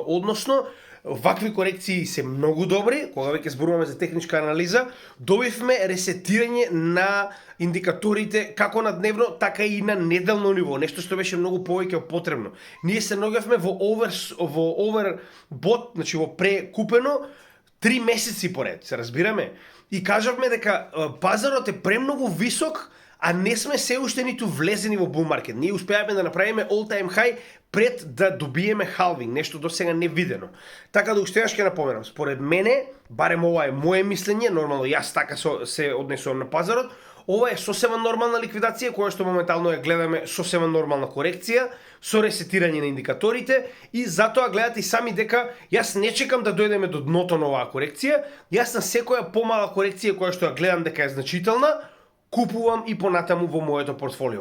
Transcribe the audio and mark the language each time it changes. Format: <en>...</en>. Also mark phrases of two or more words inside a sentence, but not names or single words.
<mk>Односно, вакви корекции се многу добри, кога веќе зборуваме за техничка анализа, добивме ресетирање на индикаторите како на дневно, така и на неделно ниво, нешто што беше многу повеќе потребно. Ние се наоѓавме во овербот, значи во прекупено 3 месеци поред, се разбираме, и кажавме дека пазарот е премногу висок, а не сме се уште ниту влезени во</mk> <en>bull market.</en> <mk>Ние успеавме да направиме</mk> <en>all-time high</en> <mk>пред да добиеме халвинг, нешто до сега не видено. Така да уште ќе напоменам, според мене, барем ова е мое мислење, нормално јас така се однесувам на пазарот, ова е сосема нормална ликвидација, која што моментално ја гледаме сосема нормална корекција, со ресетирање на индикаторите и затоа гледате и сами дека јас не чекам да дојдеме до дното на оваа корекција, јас на секоја помала корекција која што ја гледам дека е значителна, купувам и понатаму во моето портфолио.</mk>